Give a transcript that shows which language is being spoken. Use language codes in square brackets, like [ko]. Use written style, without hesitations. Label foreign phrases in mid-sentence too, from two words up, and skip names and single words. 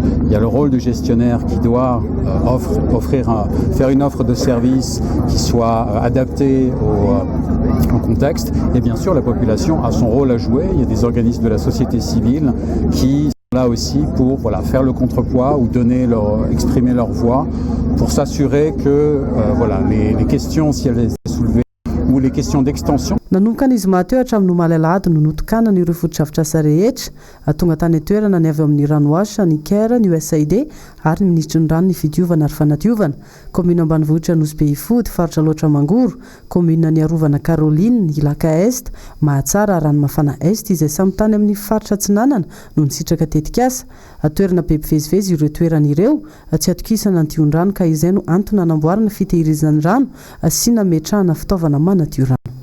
[fr] Il y a le rôle du gestionnaire qui doit faire une offre de service qui soit adaptée au contexte. Et bien sûr, la population a son rôle à jouer. Il y a des organismes de la société civile qui sont là aussi pour faire le contrepoids ou exprimer leur voix pour s'assurer que les questions, si elles sont soulevées, ou les questions d'extension. [mg] Nanomboka izy mahateo hatramin'ny omaly alahady no notokanana ireo fotodrafitrasa rehetra tonga tany toerana ny avy amin'ny ranoasa ny CARE ny USAID ary ny ministry ny rano ny fidiovana ary fanadiovana commune ambanivohitra Nosy Ifody faritra loatra Mangoro commune ny arovana Caroline Ilaka Est Mahatsara rano mafana Est izay samy tany amin'ny faritra Tsinanana no nisitraka tetikasa toerana be mpivezivezy ireo toerana ireo tsy atokisana ny tion-drano ka izay no antony hanamboarana fitehirizana rano sy nametrahana fitaovana manadio rano.